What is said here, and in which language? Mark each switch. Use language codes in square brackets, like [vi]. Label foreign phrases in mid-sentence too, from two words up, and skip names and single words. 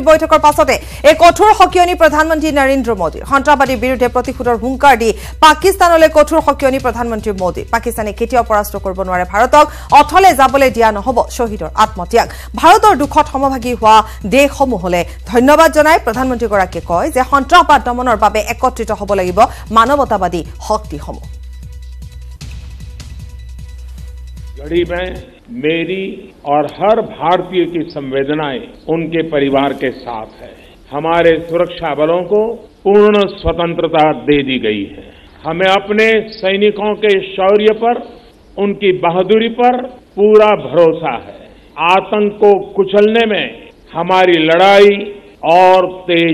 [as] বৈঠকৰ পাছতে এই কঠোৰ সকিয়নি প্ৰধানমন্ত্ৰী নৰেন্দ্ৰ মোদী সন্ত্ৰাসবাদীৰ বিৰুদ্ধে প্ৰতিশোধৰ হুংকাৰ দি পাকিস্তানলৈ কঠোৰ সকিয়নি প্ৰধানমন্ত্ৰী মোদী পাকিস্তানে কেতিয়াও পৰাস্ত কৰিব নোৱাৰে ভাৰতক অথলে যাবলৈ দিয়া নহব শহীদৰ আত্মত্যাগ ভাৰতৰ দুখত সমভাগী হোৱা দেশসমূহলৈ ধন্যবাদ জনাই প্ৰধানমন্ত্ৰীগৰাকীয়ে কয় যে সন্ত্ৰাসবাদ দমনৰ বাবে একত্ৰিত হ'ব লাগিব মানৱতাবাদী শক্তিসমূহ [hi] घड़ी में मेरी और हर भारतीय की संवेदनाएं उनके परिवार के साथ है हमारे सुरक्षा बलों को पूर्ण स्वतंत्रता दे दी गई है हमें अपने सैनिकों के शौर्य पर उनकी बहादुरी पर पूरा भरोसा है आतंक को कुचलने में हमारी लड़ाई और तेज